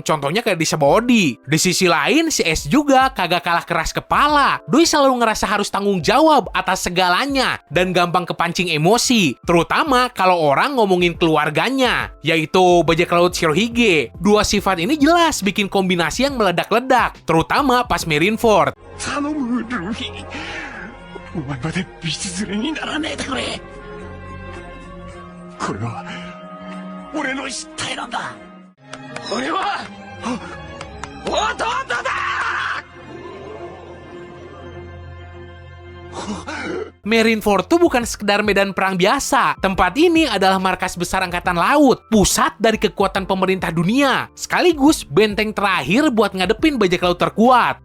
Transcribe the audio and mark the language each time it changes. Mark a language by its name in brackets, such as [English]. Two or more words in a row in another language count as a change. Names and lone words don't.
[Indonesian] Contohnya kayak di Sabaody. Di sisi lain, si Ace juga kagak kalah keras kepala. Doi selalu ngerasa harus tanggung jawab atas segalanya dan gampang kepancing emosi. Terutama kalau orang ngomongin keluarganya, yaitu bajak laut Shirohige. Dua sifat ini jelas bikin kombinasi yang meledak-ledak, terutama pas Marineford. [Japanese] 頼むルフィ、お前までビス連れにならねえでくれ。これは俺の失態なんだ。俺は弟だ。 [Indonesian] Marineford tuh bukan sekedar medan perang biasa. Tempat ini adalah markas besar angkatan laut, pusat dari kekuatan pemerintah dunia, sekaligus benteng terakhir buat ngadepin bajak laut terkuat.